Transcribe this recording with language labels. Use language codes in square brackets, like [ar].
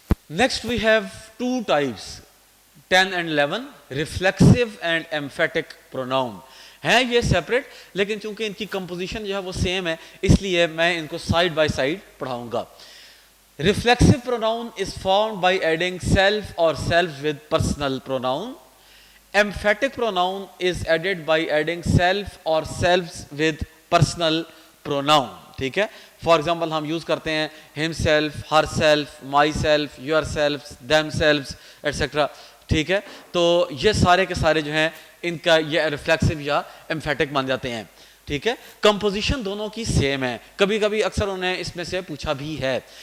[en] Next we have two types, 10 and 11, reflexive and emphatic pronoun. [ur] ہیں یہ separate, لیکن چونکہ ان کی کمپوزیشن جو ہے وہ سیم ہے, اس لیے میں ان کو side by side پڑھاؤں God. [en] Reflexive pronoun is formed by adding self or selves with personal pronoun. Emphatic pronoun is added by adding self or selves with personal pronoun. [ur] ٹھیک ہے. فار ایگزامپل ہم use کرتے ہیں himself, herself, myself, yourself, themselves, etc. ٹھیک ہے. تو یہ سارے کے سارے جو ہیں ان کا یہ ریفلیکسو یا ایمفیٹک مان جاتے ہیں. ٹھیک ہے. کمپوزیشن دونوں کی سیم ہے, کبھی کبھی اکثر انہیں اس میں سے پوچھا بھی ہے.